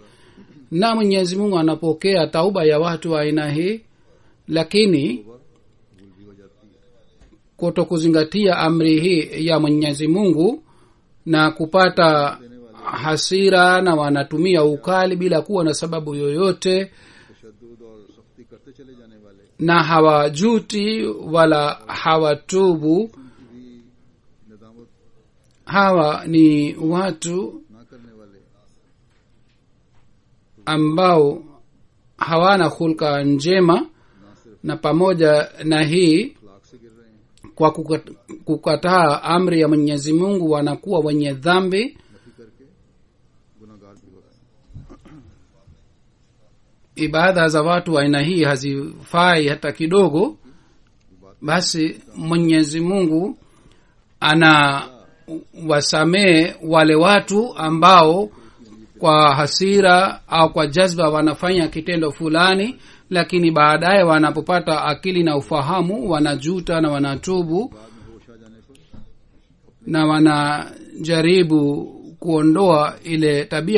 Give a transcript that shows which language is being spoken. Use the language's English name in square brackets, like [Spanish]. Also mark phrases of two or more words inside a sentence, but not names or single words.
[Swahili] Na Mwenyezi Mungu anapokea tauba ya watu wa aina hii, lakini kutokuzingatia amri hii ya Mwenyezi Mungu na kupata hasira na wanatumia ukali bila kuwa na sababu yoyote, [Urdu] تشدد اور سختی کرتے چلے جانے والے [Swahili] na hawajuti wala hawatubu, [Urdu] بھی ندامت [Swahili] hawa ni watu [Urdu] نہ کرنے والے [Swahili] ambao hawana hulka njema. Na pamoja na hii, [Urdu] اخلاق سے گر رہے ہیں, [Swahili] kwa kukataa amri ya Mwenyezi Mungu wanakuwa wenye dhambi. [Urdu] نفی کرکے گناہگار بھی ہو رہے ہیں. [Swahili] Ibada za watu wa aina hii hazifai hata kidogo. Basi Mwenyezi Mungu ana wasamee wale watu ambao kwa hasira au kwa jazba wanafanya kitendo fulani, lakini baadaye wanapopata akili na ufahamu wanajuta na wanatubu na wanajaribu kuondoa ile tabia.